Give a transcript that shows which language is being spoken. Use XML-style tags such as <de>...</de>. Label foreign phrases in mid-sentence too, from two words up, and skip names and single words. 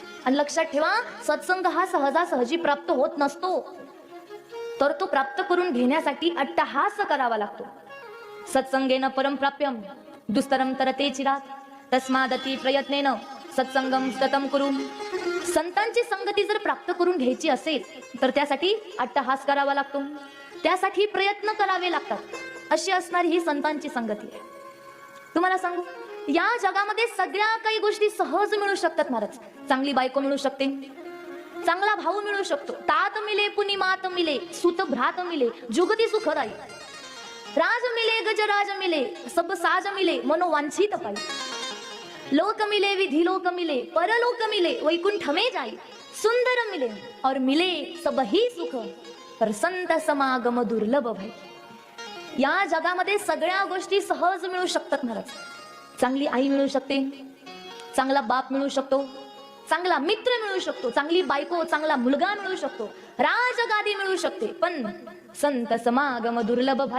<mr>आणि लक्षात ठेवा, सत्संग हा सहजासहजी प्राप्त होत नसतो, तर तो प्राप्त करून घेण्यासाठी अट्टहास करावा लागतो.</mr> <sa>सत्संगेन परम प्राप्यम दुस्तरम तरते चिरात तस्मादती प्रयत्नेन सत्संगम सततम कुरु. संतांची संगती जर प्राप्त करून घ्यायची असेल तर त्यासाठी अट्टहास करावा लागतो, त्यासाठी प्रयत्न करावे लागतात. अशी असणारी ही संतांची संगती आहे. तुम्हाला सांगू, या जगामध्ये सगळ्या काही गोष्टी सहज मिळू शकतात महाराज. चांगली बायको मिळू शकते, चांगला भाऊ मिळू शकतो,</sa> <bra>तात मिले पुनी मात मिले सुत भ्रात मिले जुगती सुखदाई. राज मिले गजराज मिले सब साज मिले मनोवांछित पाई. लोक मिले विधि लोक मिले परलोक मिले वैकुंठ में जाई. सुंदर मिले और मिले सब ही सुख पर संत समागम दुर्लभ भय.</bra> <mr>या जगामध्ये सगळ्या गोष्टी सहज मिळू शकतात महाराज. चांगली आई मिळू शकते, चांगला बाप मिळू शकतो, चांगला मित्र मिळू शकतो, चांगली बायको चांगला मुलगा मिळू शकतो, राजगादी मिळू शकते, पण</mr> <bra>संत समागम दुर्लभ भाई.</bra>